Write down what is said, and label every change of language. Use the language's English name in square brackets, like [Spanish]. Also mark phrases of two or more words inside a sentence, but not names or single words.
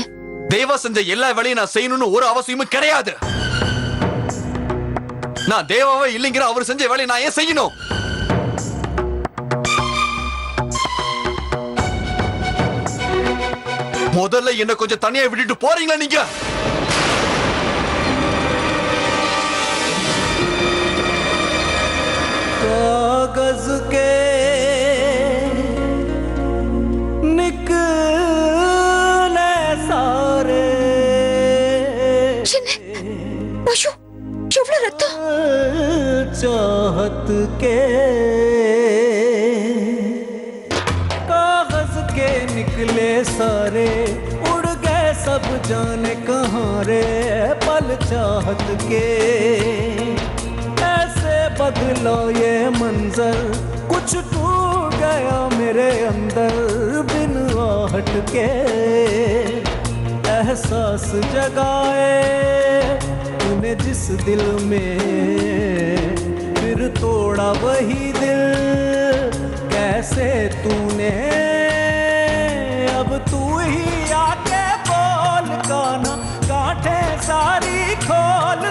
[Tamil] தேவா செஞ்ச எல்லா வேலையும் நான் செய்யணும்னு ஒரு அவசியமும் கிடையாது. நான் தேவாவே இல்லைங்கிற அவர் செஞ்ச வேலையை நான் ஏன் செய்யணும்? முதல்ல என்ன கொஞ்சம் தனியா விட்டுட்டு போறீங்களா நீங்க? [Hindi] कागज के निकले सारे [Tamil] ஐயோ, எவ்வளவு ரத்தம்! [Hindi] चाहत के कागज के निकले सारे उड़ गए सब जाने कहाँ रे पल चाहत के बदलो ये मंजर कुछ टूट गया मेरे अंदर बिन आहट के एहसास जगाए तूने जिस दिल में फिर तोड़ा वही दिल कैसे तूने अब तू ही आके बोल गाना कांटे सारी खो